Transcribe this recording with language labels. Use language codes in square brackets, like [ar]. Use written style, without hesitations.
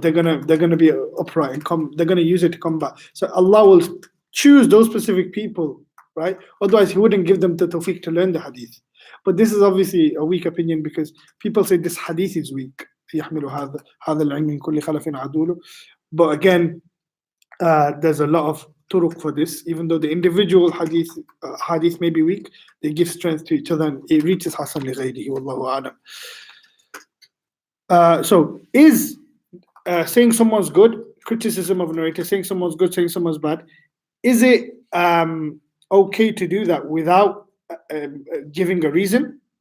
[en] They're gonna be upright and they're gonna use it to combat. So Allah will choose those specific people, right? Otherwise, He wouldn't give them the tawfiq to learn the hadith. But this is obviously a weak opinion because people say this hadith is weak. [ar] يحمل هذا العلم من كل خلف عدول. [en] But again, there's a lot of turuq for this. Even though the individual hadith may be weak, they give strength to each other and it reaches Hasan li ghayrihi. Wallahu a'lam. So is saying someone's good, criticism of a narrator, saying someone's good, saying someone's bad, is it okay to do that without giving a reason?